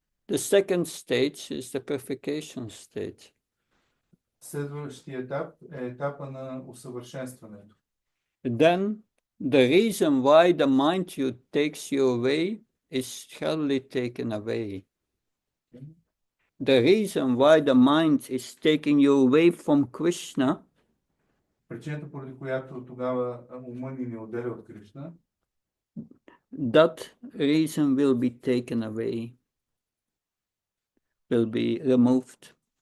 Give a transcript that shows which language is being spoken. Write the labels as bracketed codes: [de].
[en] The second stage is the purification stage. [bg] Следващия етап е етапа на усъвършенстването. [en] Then The reason why the mind takes you away is surely taken away. The reason why the mind is taking you away from Krishna [bg] Причината, поради която тогава ума ни отделя от Кришна, [en] that reason will be taken away, will be removed.